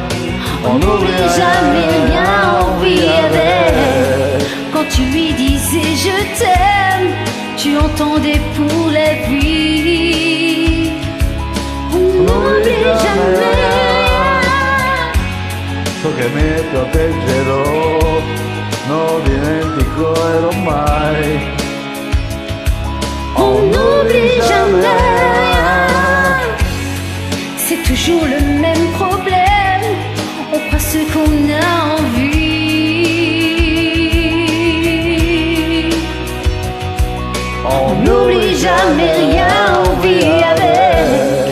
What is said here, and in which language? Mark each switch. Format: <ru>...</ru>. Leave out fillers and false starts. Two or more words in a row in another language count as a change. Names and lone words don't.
<fr>On n'oublie jamais rien, on vit avec. Quand tu lui disais je t'aime, tu entendais pour la vie. On n'oublie jamais rien.</fr> <it>So che mi proteggerò, non dimenticherò mai.</it> <fr>On n'oublie jamais rien. C'est toujours le même problème. On croit ce qu'on a envie. On n'oublie jamais rien, on vit avec.</fr>